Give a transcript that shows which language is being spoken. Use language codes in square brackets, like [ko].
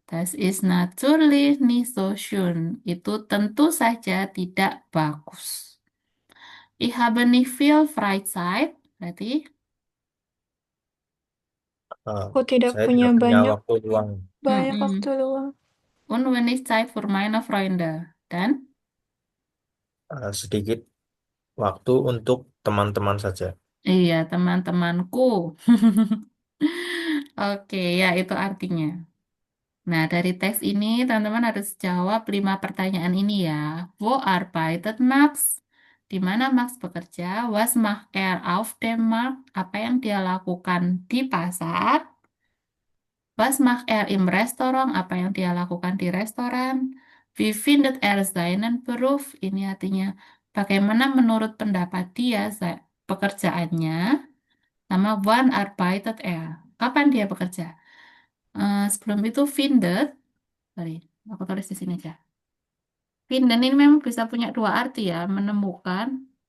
[de] Das ist natürlich nicht so schön. [id] Itu tentu saja tidak bagus. [de] Ich habe nicht viel Freizeit. [id] Berarti, Eh, aku tidak saya punya tidak punya banyak waktu luang. banyak waktu mm-mm. luang, [de] Und wenig Zeit für meine Freunde. [id] Dan, Sedikit waktu untuk teman-teman saja. iya, teman-temanku. Oke, ya itu artinya. Nah, dari teks ini teman-teman harus jawab 5 pertanyaan ini ya. [de] Wo arbeitet Max? [id] Di mana Max bekerja? [de] Was macht er auf dem Markt? [id] Apa yang dia lakukan di pasar? [de] Was macht er im Restaurant? [id] Apa yang dia lakukan di restoran? [de] Wie findet er seinen Beruf? [id] Ini artinya bagaimana menurut pendapat dia pekerjaannya? Sama [de] wann arbeitet er? [id] Kapan dia bekerja? Sebelum itu findet, sorry, aku tulis di sini aja. Finden ini memang bisa punya 2 arti ya, menemukan.